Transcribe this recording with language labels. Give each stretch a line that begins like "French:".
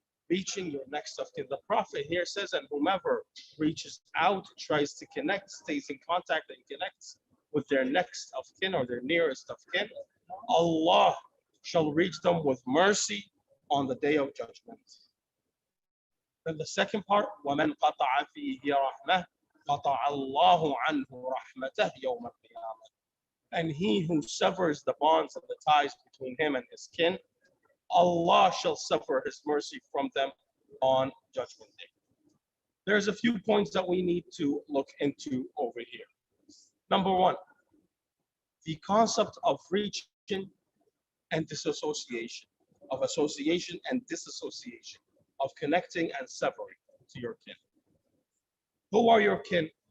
English: Reaching your next of kin. The Prophet here says, and whomever reaches out, tries to connect, stays in contact and connects with their next of kin or their nearest of kin, Allah shall reach them with mercy on the day of judgment. Then the second part,
Arabic: وَمَنْ قَطَعَ فِيهِ رَحْمَةً قَطَعَ اللَّهُ عَنْهُ رَحْمَتَهُ يَوْمَ الْقِيَامَةِ.
English: And he who severs the bonds and the ties between him and his kin, Allah shall sever his mercy from them on Judgment Day. There's a few points that we need to look into over here. Number one, the concept of reaching and disassociation, of association and disassociation, of connecting and severing to your kin. Who are your kin?